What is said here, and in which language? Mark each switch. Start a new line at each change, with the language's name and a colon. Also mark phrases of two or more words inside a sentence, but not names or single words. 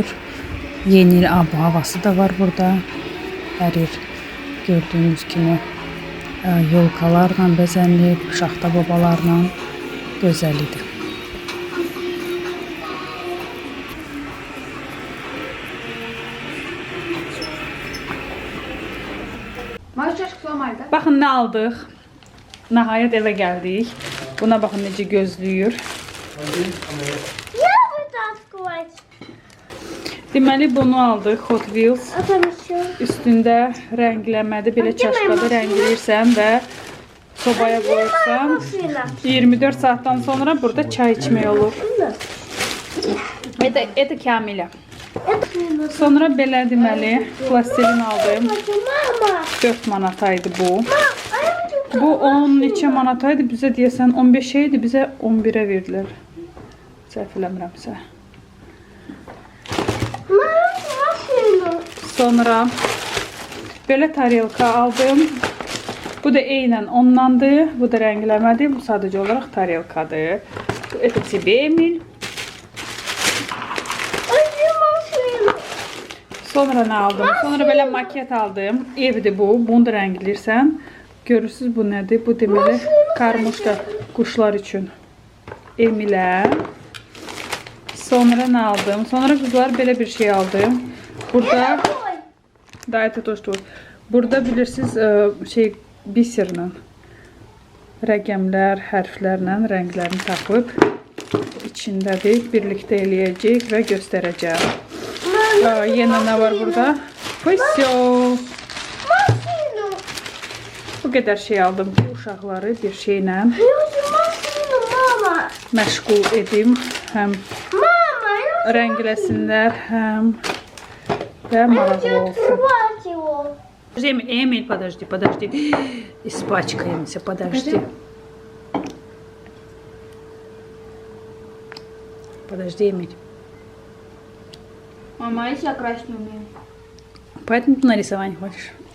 Azerbaijani: Yeni il havası da var burada. Hər yer gördüyünüz kimi yolkalarla bəzənlib, şaxta babalarla gözəl idi. Baxın nə aldıq. Nəhayət evə gəldik. Buna baxın necə gözləyir.
Russian: Я буду открывать.
Azerbaijani: Deməli bunu aldıq Hot Wheels.
Russian: А там еще.
Azerbaijani: Üstündə rəngləmədir, belə çaşqada rəngləyirsən və sobaya qoyursan.
Russian: Машина.
Azerbaijani: 24 saatdan sonra burada çay içmək olur.
Russian: Это Kamila. Это
Azerbaijani: Sonra belə deməli plastilin aldım.
Russian: мама.
Azerbaijani: 4 manataydı bu.
Russian: А я хочу.
Azerbaijani: Bu 10 neçə manataydı, bizə deyəsən 15 idi, bizə 11-ə verdilər. Səhv eləmirəmsə.
Russian: Машину.
Azerbaijani: Sonra belə tarelka aldım. Bu da eynən ondandır. Bu da rəngləmədir. Bu sadəcə olaraq tarelkadır.
Russian: Это тебе, Emil. Машину.
Azerbaijani: Sonra nə aldım? Sonra belə maket aldım. Evdir bu. Bunu da rəngləyirsən. Görürsünüz bu nədir? Bu deməli karmuşka quşlar üçün. Emilə. Sonra nə aldım? Sonra qızlar belə bir şey aldım. Burada da
Russian: это то, что
Azerbaijani: burada bilirsiniz şey biserlə rəqəmlər, hərflərlə rənglərini tapıb içindədir. Birlikdə eləyəcək və göstərəcək. Yenə nə var burada?
Russian: Всё. Машину.
Azerbaijani: Bu qədər şey aldım ki, uşaqları bir şeylə
Russian: Я хочу машину, мама.
Azerbaijani: məşğul edim. Həm
Russian: Мама, я
Azerbaijani: rəngləsinlər, həm və maraqlı
Russian: хочу
Azerbaijani: olsun.
Russian: открывать его. Эмиль, подожди. Испачкаемся, подожди. Подожди, Эмиль. Мама, а если я красть не умею? Поэтому ты на рисование хочешь?